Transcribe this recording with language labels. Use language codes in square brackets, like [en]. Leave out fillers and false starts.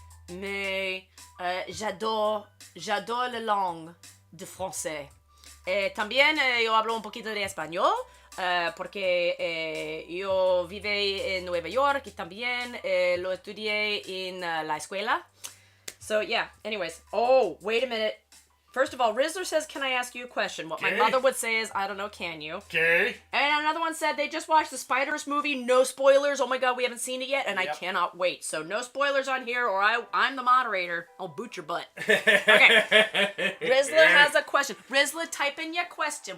[fr] Mais j'adore la langue de français. [es] También yo hablo un poquito de español, porque yo vive en Nueva York y también lo estudié en la escuela. [en] So, yeah, anyways. Oh, wait a minute. First of all, Rizzler says, can I ask you a question? What my mother would say is, I don't know, can you? Okay. And another one said, they just watched the Spiders movie, no spoilers. Oh my God, we haven't seen it yet, and I cannot wait. So, no spoilers on here, or I'm the moderator. I'll boot your butt. Okay. Rizzler has a question. Rizzler, type in your question.